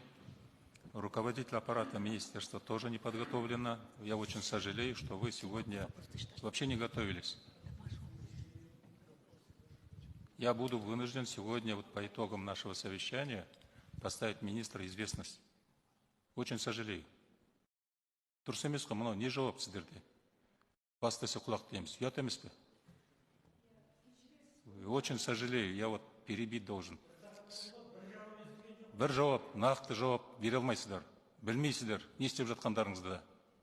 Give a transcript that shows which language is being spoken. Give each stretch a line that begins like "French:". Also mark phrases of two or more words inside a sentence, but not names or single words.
Russian: Руководитель аппарата министерства тоже не подготовлена. Я очень сожалею, что вы сегодня вообще не готовились. Я буду вынужден сегодня вот по итогам нашего совещания поставить министра известность. Очень сожалею.
Kazakh: Дұрыс емес қой, мынау не жауап сіздерде? Бас десе құлақ дейміз. Ұят емес пе?
Russian: Очень сожалею, я вот перебить должен.
Kazakh: Бір жауап, нақты жауап бере алмайсыздар. Білмейсіздер, не істеп жатқандарыңызды.